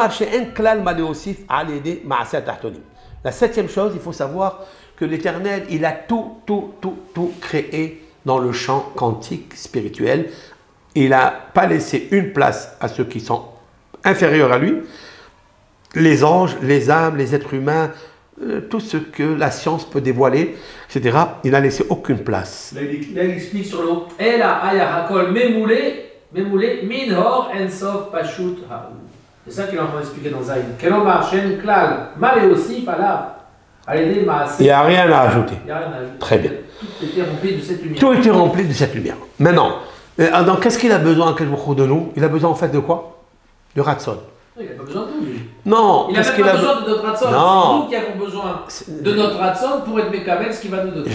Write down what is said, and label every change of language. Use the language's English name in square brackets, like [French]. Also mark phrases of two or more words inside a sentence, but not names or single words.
[French] La septième chose, il faut savoir que l'Éternel, il a tout créé dans le champ quantique spirituel. Il n'a pas laissé une place à ceux qui sont inférieurs à lui. Les anges, les âmes, les êtres humains, tout ce que la science peut dévoiler, etc. Il n'a laissé aucune place. Là, il explique sur le haut. [Hebrew] אלא היה הכל ממולא מן אור אין סוף פשוט ההוא. [French] C'est ça qu'il est en train d'expliquer dans Zayn. [Hebrew] כלומר שאין כלל מה להוסיף עליו. [French] Il n'y a rien à ajouter. Très bien. Tout était rempli de cette lumière. Tout était rempli de cette lumière. Maintenant, qu'est-ce qu'il a besoin de nous? Il a besoin en fait de quoi? De Ratson. Il n'a pas besoin de nous, lui. Non. Il n'a même pas besoin de notre Ratson. Non. C'est nous qui avons besoin de notre Ratson pour être Mekabel, ce qu'il va nous donner.